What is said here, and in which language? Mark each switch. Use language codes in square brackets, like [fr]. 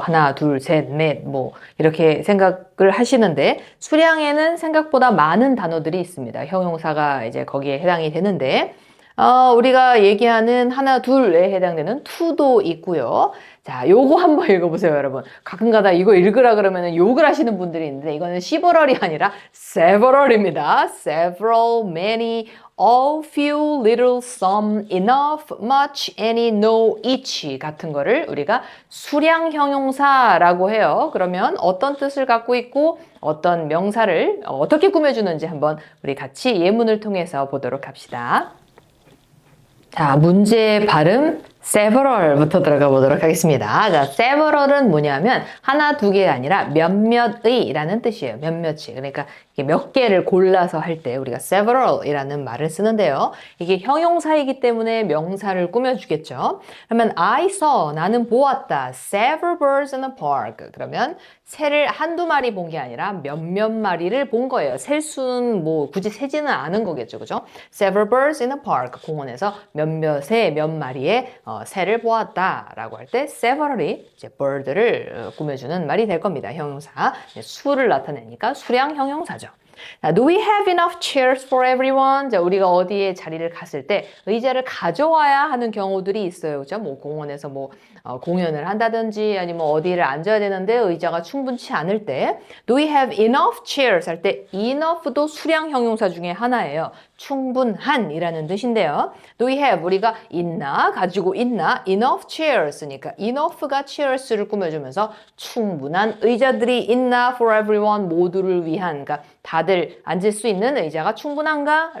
[ko] 하나, 둘, 셋, 넷, 뭐 이렇게 생각을 하시는데 수량에는 생각보다 많은 단어들이 있습니다. 형용사가 이제 거기에 해당이 되는데 우리가 얘기하는 하나, 둘에 해당되는 to도 있고요. 자, 요거 한번 읽어보세요, 여러분. 가끔가다 이거 읽으라 그러면 욕을 하시는 분들이 있는데 이거는 several이 아니라 several입니다. [en] several, many, all, few, little, some, enough, much, any, no, each [ko] 같은 거를 우리가 수량 형용사라고 해요. 그러면 어떤 뜻을 갖고 있고 어떤 명사를 어떻게 꾸며주는지 한번 우리 같이 예문을 통해서 보도록 합시다. 자, 문제의 발음 several부터 들어가 보도록 하겠습니다. 자, several은 뭐냐면 하나, 두 개가 아니라 몇몇의라는 뜻이에요. 몇몇이. 그러니까 이게 몇 개를 골라서 할 때 우리가 several이라는 말을 쓰는데요. 이게 형용사이기 때문에 명사를 꾸며주겠죠. 그러면 [en] I saw, [ko] 나는 보았다. [en] several birds in the park. [ko] 그러면 새를 한두 마리 본 게 아니라 몇몇 마리를 본 거예요. 셀 수는 뭐 굳이 세지는 않은 거겠죠. 그죠? [en] several birds in the park. [ko] 공원에서 몇몇의 몇 마리의 새를 보았다라고 할 때 several이 이제 bird를 꾸며주는 말이 될 겁니다. 형용사. 수를 나타내니까 수량 형용사죠. 자, [en] do we have enough chairs for everyone? [ko] 자, 우리가 어디에 자리를 갔을 때 의자를 가져와야 하는 경우들이 있어요. 그죠? 뭐 공원에서 뭐 공연을 한다든지 아니면 어디를 앉아야 되는데 의자가 충분치 않을 때 [en] do we have enough chairs [ko] 할 때 enough도 수량 형용사 중에 하나예요. 충분한이라는 뜻인데요. [en] do we have [ko] 우리가 있나 가지고 있나 [en] enough chairs [ko] 니까 enough가 chairs를 꾸며주면서 충분한 의자들이 있나 [en] for everyone [ko] 모두를 위한 그러니까 다들 앉을 수 있는 의자가 충분한가?